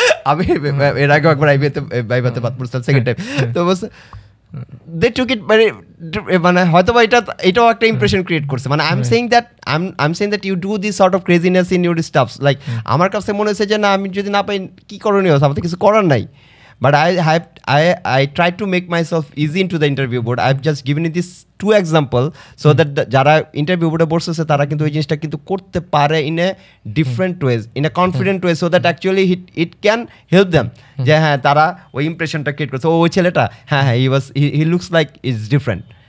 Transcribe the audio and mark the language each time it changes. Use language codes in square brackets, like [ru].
[bn] আমি এর আগেও একবার বাইবাতে বাদ পড়ছিলাম সেকেন্ড টাইম। তো বলছে [en] they took it [bn] মানে হয়তো বা এটাও একটা ইমপ্রেশন ক্রিয়েট করছে। [en] মানে I am saying that you do this sort of craziness in your stuffs. [bn] Like আমার কাছে মনে হয়েছে যে না, আমি যদি না পাই কী করণীয়, আমার তো কিছু করার নাই। [en] But I try to make myself easy into the interview board. I've just given you this 2 example so that [bn] যারা ইন্টারভিউ বোর্ডে বসেছে তারা কিন্তু ওই জিনিসটা কিন্তু করতে পারে [en] in a different ways, in a confident way, so that actually it can help them. [bn] যে হ্যাঁ তারা ওই ইমপ্রেশনটা ক্রিয়েট করছে, ওই ছেলেটা হ্যাঁ [en] he looks like is different.